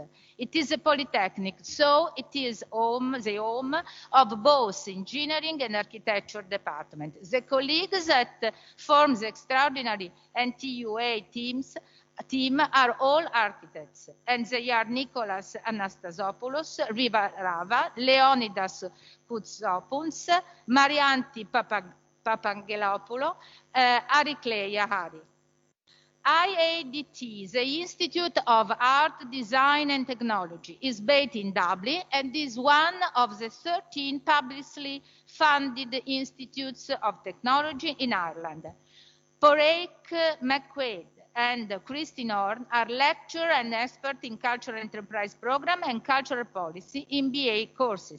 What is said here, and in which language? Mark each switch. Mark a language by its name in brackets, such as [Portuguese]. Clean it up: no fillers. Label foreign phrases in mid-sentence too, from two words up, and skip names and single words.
[English] It is a polytechnic, so it is the home of both engineering and architecture departments. The colleagues that form the extraordinary NTUA team are all architects, and they are Nicholas Anastasopoulos, Riva Rava, Leonidas Koutsopoulos, Marianti Papangelopoulos, Arikleia Hari. IADT, the Institute of Art, Design and Technology, is based in Dublin and is one of the 13 publicly funded institutes of technology in Ireland. Porek McQuaid and Christine Horn are lecturer and expert in cultural enterprise program and cultural policy in BA courses.